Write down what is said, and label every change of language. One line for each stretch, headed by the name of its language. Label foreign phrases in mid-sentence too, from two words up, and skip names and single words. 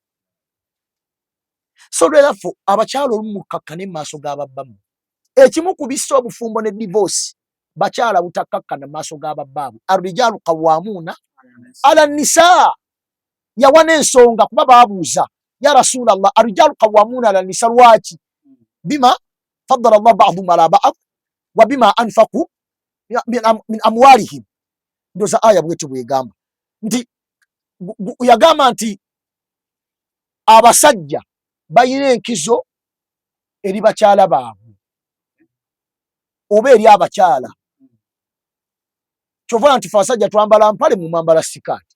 Ganda: So lwerafu abakyala olumu mukkakkane mu maaso g'ababbamu. Ekimu ku bissa obufumbo ne divorce bakyala butakkakkana mu maaso g'ababbaabwe.
Arabic: الرجال قوامون على النساء.
Ganda: Yawana ensonga kuba baabuuza
Arabic: يا رسول الله الرجال قوامون على النساء
Ganda: lwaki?
Arabic: بما فضل الله بعضهم على بعض وبما أنفقوا من أموالهم.
Ganda: Ndoza aya bwetyo bwegamba nti yagamba nti abasajja bayina enkizo eri bakyala baabwe oba eri abakyala. Kyovola nti abasajja twambala mpale mu mwambala sikaati.